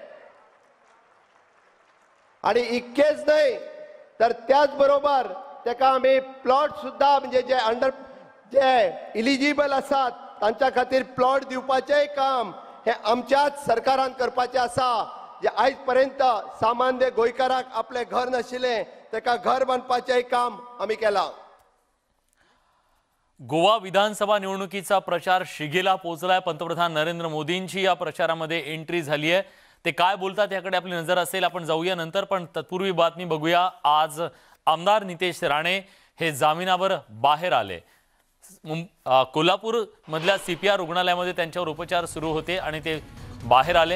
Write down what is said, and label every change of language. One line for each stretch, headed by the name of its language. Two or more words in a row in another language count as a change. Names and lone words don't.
Konkani: आणि इतकेच नाही तर त्याच बरोबर ताका आमी प्लॉट सुद्धा म्हणजे जे इलिजिबल आसात तांच्या खातीर प्लॉट दिवपाचें काम हे आमच्याच सरकारान करपाचें आसा. जे आयज पर्यंत सामान्य गोंयकाराक आपले घर नाशिल्लें ताका घर बांदपाचें काम आमी केलां.
Marathi: गोवा विधानसभा निवडणुकीचा प्रचार शिगेला पोहोचलाय. पंतप्रधान नरेंद्र मोदींची या प्रचारामध्ये एंट्री झाली आहे. ते काय बोलतात याकडे आपली नजर असेल. आपण जाऊया नंतर, पण तत्पूर्वी बातमी बघूया. आज आमदार नितेश राणे हे जामिनावर बाहेर आले. कोल्हापूर मधल्या CPR रुग्णालयामध्ये त्यांच्यावर उपचार सुरू होते आणि ते बाहेर आले.